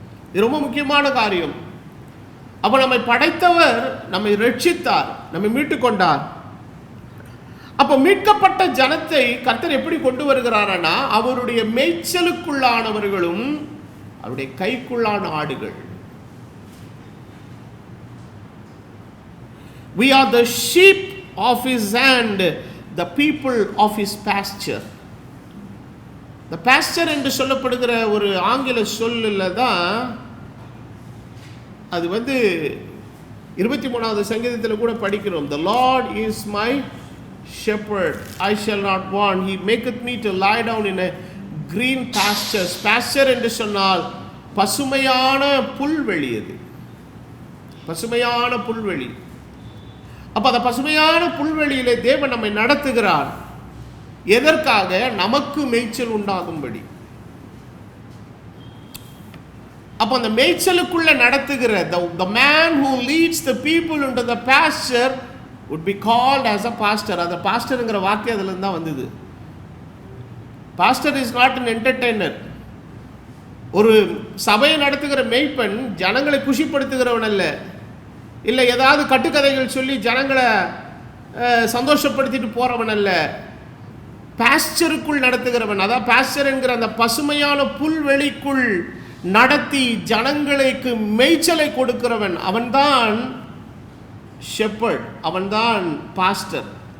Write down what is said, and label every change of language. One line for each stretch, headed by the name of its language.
Tamil: இது ரொம்ப முக்கியமான காரியம். அப்ப நம்மை படைத்தவர் நம்மை ரட்சித்தார், நம்மை மீட்டுக் கொண்டார். அப்ப மீட்கப்பட்ட ஜனத்தை கர்த்தர் எப்படி கொண்டு வருகிறார்னா, அவருடைய மேய்ச்சலுக்குள்ளானவர்களும் அவருடைய கைக்குள்ளான ஆடுகள்.
English: We are the sheep of his hand, the people of his pasture.
Tamil: The pasture என்று சொல்லப்படுகிற ஒரு ஆங்கில சொல்லுல தான் அது 23வது சங்கீதத்தில் கூட படிக்கிறோம்.
English: The Lord is my shepherd, I shall not want. He maketh me to lie down in a green pastures.
Tamil: Pasture என்று சொன்னால் பசுமையான புல்வெளி. அது பசுமையான புல்வெளி. அப்ப அந்த பசுமையான புல்வெளியிலே தேவன் நம்மை நடத்துகிறார். எதற்காக? நமக்கு மேய்ச்சல் உண்டாகும்படி. அப்ப அந்த மேய்ச்சலுக்குள்ள நடத்துகிற
English: the man who leads the people into the pasture would be called as a pastor.
Tamil: அந்த பாஸ்டர்ங்கிற வார்த்தை அதுல இருந்து தான் வந்தது.
English: Pastor is not an entertainer.
Tamil: ஒரு சபையை நடத்துகிற மெய்ப்பன் ஜனங்களை குஷிப்படுத்துகிறவன் அல்ல, இல்லை ஏதாவது கட்டுக்கதைகள் சொல்லி ஜனங்களை சந்தோஷப்படுத்திட்டு போகிறவன் அல்ல. பாஸ்டருக்குள் நடத்துகிறவன், அதான் பாஸ்டர் என்கிற அந்த பசுமையான புல்வெளிக்குள் நடத்தி ஜனங்களுக்கு மேய்ச்சலை கொடுக்கிறவன், அவன்தான் ஷெப்பர்ட், அவன்தான் பாஸ்டர்.